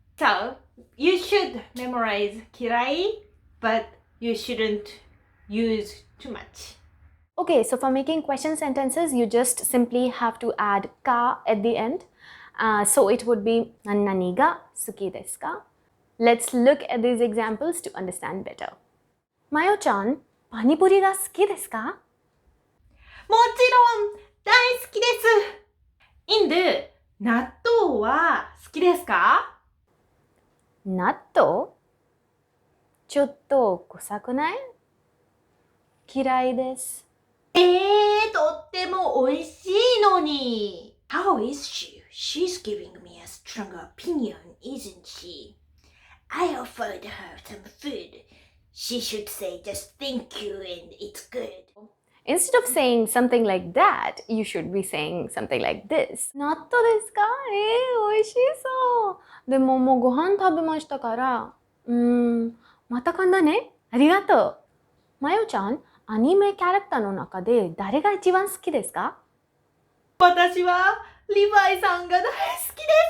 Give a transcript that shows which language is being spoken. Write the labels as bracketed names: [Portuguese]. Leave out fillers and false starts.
[English] So you should memorize 嫌い, but you shouldn't use too much. Okay, so for making question sentences, you just simply have to add ka at the end. So it would be [Japanese] nani ga suki desu ka? [English] Let's look at these examples to understand better. [Japanese] Mayo-chan, panipuri ga suki desu ka? もちろん大好きです。インド、納豆豆は好きですか？納豆ちょっと臭くない？嫌いです。とっても美味しいのに。 [English] How is she? She's giving me a strong opinion, isn't she? I offered her some food. She should say just thank you and it's good. Instead of saying something like that, you should be saying something like this. [Japanese] 納豆ですか？美味しそう。でももうご飯食べましたから、また今度ね。ありがとう。まよちゃん、アニメキャラクターの中で誰が一番好きですか？私はリヴァイさんが大好きです。